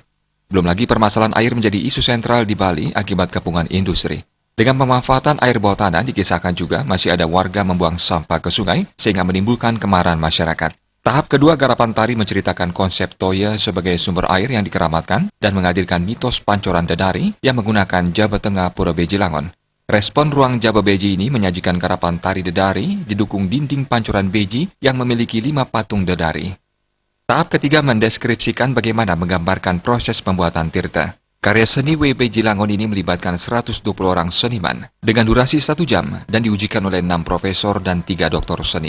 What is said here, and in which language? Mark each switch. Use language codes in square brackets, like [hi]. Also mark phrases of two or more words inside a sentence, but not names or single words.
[id] Belum lagi permasalahan air menjadi isu sentral di Bali akibat kepungan industri. Dengan pemanfaatan air bawah tanah dikisahkan juga masih ada warga membuang sampah ke sungai sehingga menimbulkan kemarahan masyarakat. Tahap kedua garapan tari menceritakan konsep toya sebagai sumber air yang dikeramatkan dan menghadirkan mitos pancoran dedari yang menggunakan Jaba Tengah Pura Beji Langon. Respon ruang Jaba Beji ini menyajikan garapan tari dedari didukung dinding pancoran Beji yang memiliki 5 patung dedari. Tahap ketiga mendeskripsikan bagaimana menggambarkan proses pembuatan tirta. Karya seni Beji Langon ini melibatkan 120 orang seniman dengan durasi 1 jam dan diujikan oleh 6 profesor dan 3 doktor seni.